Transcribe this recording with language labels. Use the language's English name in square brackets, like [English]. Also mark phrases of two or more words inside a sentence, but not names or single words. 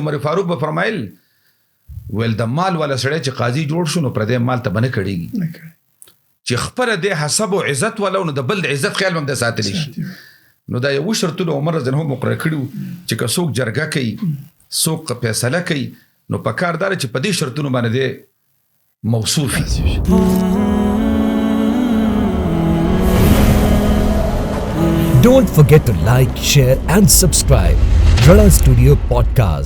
[Pashto] عمر فاروق به فرمایل ویل د مال والا سړی چې قاضي جوړ شو نو پردې مال ته به نه کړېږي، چې خپله د حسب او عزت والا نو د بل د عزت خیال هم د ساتلی شي. نو دا یو شرطونه عمر [Arabic] رضی الله عنه [Pashto] مقرر کړي چې که څوک جرګه کوي، څوک فیصله کوي، نو په کار دار چې په دې شرطونو باندې موصوفي. [English] Don't forget to like, share and subscribe. Ranna Studio podcast.